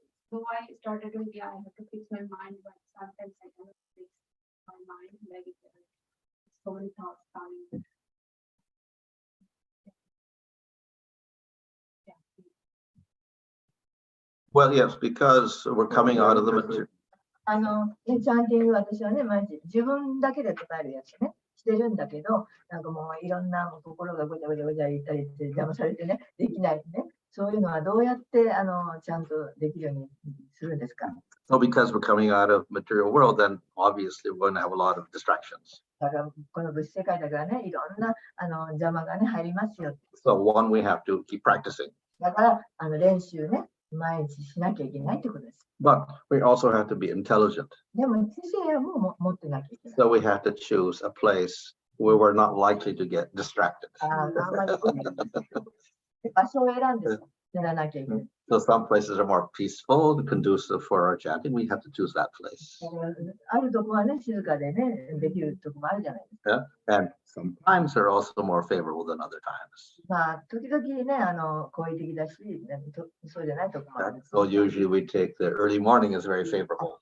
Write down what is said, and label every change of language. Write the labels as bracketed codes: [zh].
[en] So I started with I have to fix my mind, but sometimes I cannot fix my mind. Like so many thoughts coming. Well, yes, because we're coming out of the material. [ja] チャンティング私はね、毎日自分だけで答えるやつね、してるんだけど、なんかもういろんな心がごちゃごちゃごちゃ言ったりして邪魔されてね、できないね。そういうのはどうやってちゃんとできるようにするんですか？ [en] So because we're coming out of material world, then obviously we're going to have a lot of distractions. [ja] だからこの物質世界だからね、いろんな邪魔がね、入りますよ。 [en] So one, we have to keep practicing. [ja] だから練習ね、毎日しなきゃいけないってことです。 [en] But we also have to be intelligent. [ja] でも知性も持ってなきゃいけない。 [en] So we have to choose a place where we're not likely to get distracted. [ja] あんまり場所を選んで知らなきゃいけない。 [en] So some places are more peaceful, conducive for our chanting. We have to choose that place. [ja] あるとこはね、静かでね、できるとこもあるじゃないですか。 [en] Yeah, and sometimes they're also more favorable than other times. [ja] まあ、時々ね、好意的だし、そうじゃないとこもある。 [en] So usually we take the early morning is very favorable.